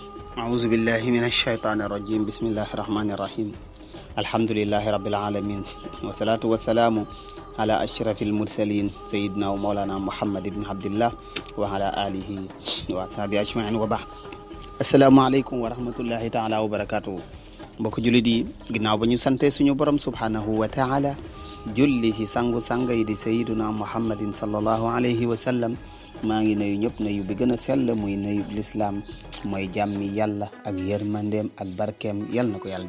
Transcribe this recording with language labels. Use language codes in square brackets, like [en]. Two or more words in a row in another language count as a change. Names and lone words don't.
[ar] أعوذ بالله من الشيطان الرجيم بسم الله الرحمن الرحيم الحمد لله رب العالمين والصلاة والسلام على أشرف المرسلين سيدنا ومولانا محمد بن عبد الله وعلى آله وأصحابه أجمعين وبعد السلام عليكم ورحمة الله تعالى وبركاته [wo] mbokk jullit yi ginnaaw ba ñu sante suñu borom [ar] سبحانه وتعالى [wo] julli ci sangu-sanga yi di [ar] سيدنا محمد صلى الله عليه وسلم [wo] maa ngi nuyu ñëpp nuyu bi gën a sell muy nuyu lislaam mooy jàmmi yàlla ak yërmandeem ak barkeem yàlla na ko yàlla